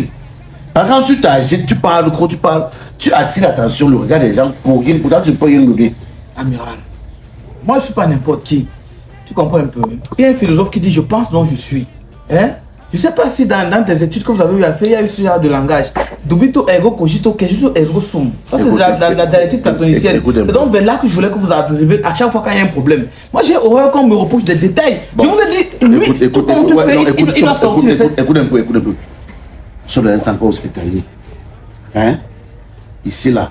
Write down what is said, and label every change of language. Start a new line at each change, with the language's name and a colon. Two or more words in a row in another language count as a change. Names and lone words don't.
French: Quand tu t'agites, tu parles, quand tu parles, tu attires l'attention, le regard des gens pour rien, pourtant tu ne peux rien donner. Amiral, moi je ne suis pas n'importe qui. Tu comprends un peu? Il y a un philosophe qui dit je pense donc je suis. Hein? Je ne sais pas si dans tes études que vous avez eu à faire, il y a eu ce genre de langage.
Latin: Dubito, ergo, cogito, cogito, ergo sum.
French: Ça, c'est la dialectique platonicienne. C'est donc vers là que je voulais que vous arriviez à chaque fois qu'il y a un problème. Moi, j'ai horreur qu'on me reproche des détails. Bon. Je vous ai dit, lui, tout compte fait, il doit sortir. Écoute un peu. Sur le instant hospitalier. Hein? Ici, là.